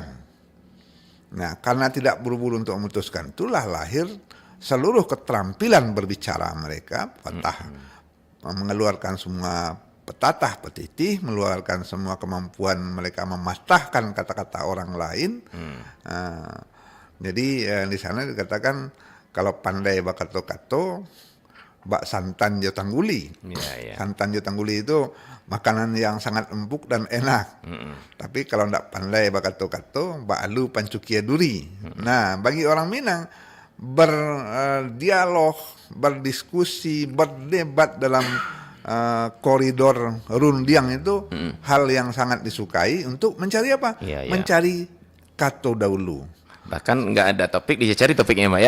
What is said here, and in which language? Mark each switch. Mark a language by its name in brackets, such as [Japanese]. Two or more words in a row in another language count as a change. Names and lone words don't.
[Indonesian] Nah, karena tidak buru-buru untuk memutuskan, itulah lahir seluruh keterampilan berbicara mereka, mengeluarkan semua petatah petitih, mengeluarkan semua kemampuan mereka mematahkan kata-kata orang lain. Jadi di sana dikatakan kalau [Minangkabau] pandai bakato-kato, bak santan jo tangguli. Santan jo tangguli [Indonesian] itu makanan yang sangat empuk dan enak. Tapi kalau tidak [Minangkabau] pandai bakato-kato, bak alu pancukia duri. [Indonesian] Nah, bagi orang Minang berdialog, berdiskusi, berdebat dalam koridor rundiang itu hal yang sangat disukai untuk mencari apa? Mencari kata dahulu. Bahkan nggak ada topik, dicari topiknya, Mbak ya.